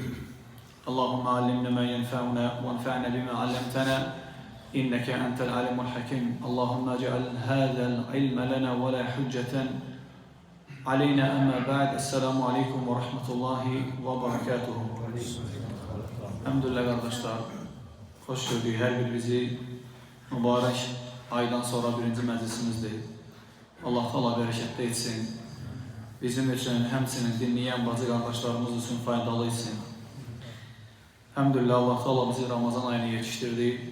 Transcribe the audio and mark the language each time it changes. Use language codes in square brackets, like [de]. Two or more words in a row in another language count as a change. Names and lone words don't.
[ar] اللهم علمنا ما ينفعنا وانفعنا بما علمتنا. إنك أنت العليم الحكيم اللهم اجعل هذا العلم لنا ولا حجة علينا أما بعد. السلام عليكم ورحمة الله وبركاته. [tr] Elhamdülillah kardeşler. Hoş gördük her birimizi mübarek aydan sonra [az] birinci məclisimizdir. Allah Teala bərəkətli etsin. Bizim üçün, həmçinin dinləyən bacı qardaşlarımız üçün faydalı etsin. Elhamdülillah Allah Teala bizi Ramazan ayını yetişdirdi.